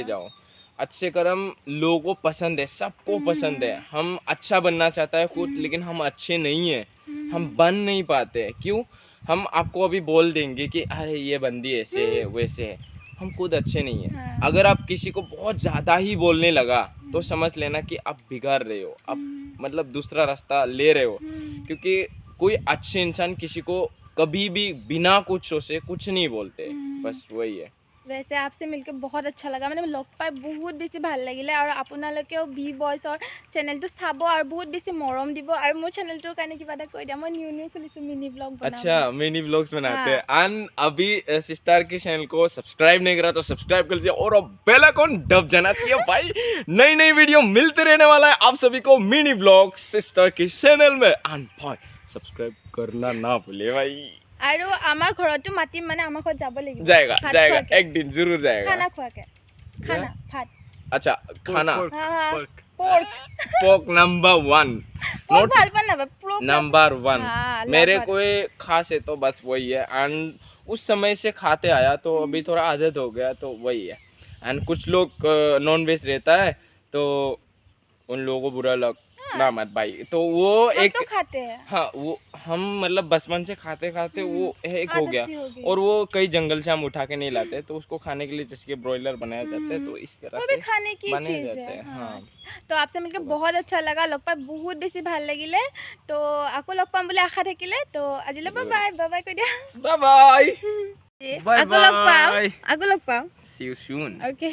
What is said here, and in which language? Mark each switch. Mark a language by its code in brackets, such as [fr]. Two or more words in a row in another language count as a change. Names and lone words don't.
[hi] जाओ अच्छे कर्म लोगों को पसंद है सबको पसंद है हम अच्छा बनना चाहता है खुद लेकिन हम अच्छे नहीं हैं हम बन नहीं पाते क्यों हम आपको अभी बोल देंगे कि अरे ये बंदी ऐसे है वैसे है हम खुद अच्छे नहीं हैं अगर आप किसी को बहुत ज़्यादा ही बोलने लगा तो समझ लेना कि आप बिगाड़ रहे हो आप मतलब दूसरा रास्ता ले रहे हो क्योंकि कोई अच्छे इंसान किसी को कभी भी बिना कुछ सोचे कुछ नहीं बोलते बस वही है वैसे आपसे मिलकर बहुत अच्छा लगा [as] মানে লগ পাই বহুত বেছি ভাল লাগিলে আৰু আপোনালোকেও বি বয়ছৰ চেনেলটো চাব আৰু বহুত বেছি মৰম দিব আৰু মোৰ চেনেলটোৰ কাৰণে কিবা এটা কৈ দিয়া মই নিউ খুলিছো [en] mini blog [as] বনাম [hi] अच्छा [en] mini blogs [hi] बनाते हैं एंड अभी सिस्टर के चैनल को सब्सक्राइब नहीं करा तो सब्सक्राइब कर लीजिए और [en] bell icon [hi] दब जाना चाहिए भाई नई नई वीडियो मिलते रहने वाला है आप सभी को [en] mini blog [hi] सिस्टर के चैनल में एंड भाई सब्सक्राइब करना ना भूलिए भाई [as] আৰু আমাৰ ঘৰতো মাতিম মানে আমাৰ ঘৰত যাব লাগিব [hi] जाएगा [as] ভাত [hi] जाएगा [as] খোৱাকে। [hi] एक दिन जरूर जाएगा [as] খানা খোৱাকে খানা ভাত [hi] अच्छा खाना [as] পৰ্ক [en] pork number 1 [as] পৰ্ক ভাল পান না পৰ্ক [en] नंबर 1 [hi] हाँ, मेरे लवर। कोई खास है तो बस वही है एंड उस समय से खाते आया तो अभी थोड़ा आदत हो गया तो वही है एंड कुछ लोग [en] non veg [hi] रहता है तो उन लोगों को बुरा लग ना मत भाई तो वो हम एक तो खाते हैं हाँ वो हम मतलब बचपन से खाते खाते वो एक हो आदत गया सी हो गई। और वो कई जंगल से हम उठा के नहीं लाते तो उसको खाने के लिए जैसे ब्रॉयलर बनाया जाता है तो इस तरह वो भी से खाने की बने चीज जाते है हैं हाँ। हाँ [as] তো [hi] आपसे मिलकर बहुत अच्छा लगा [as] লগ পাই বহুত বেছি ভাল লাগিলে তো আকৌ লগ পাম বুলি আশা থাকিলে তো আজিলৈ [en] bye bye bye bye [as] কৈ দিয়া [en] bye bye Bye [as] আকৌ লগ পাম [en] bye. [as] আকৌ লগ পাম [en] See you soon. ओके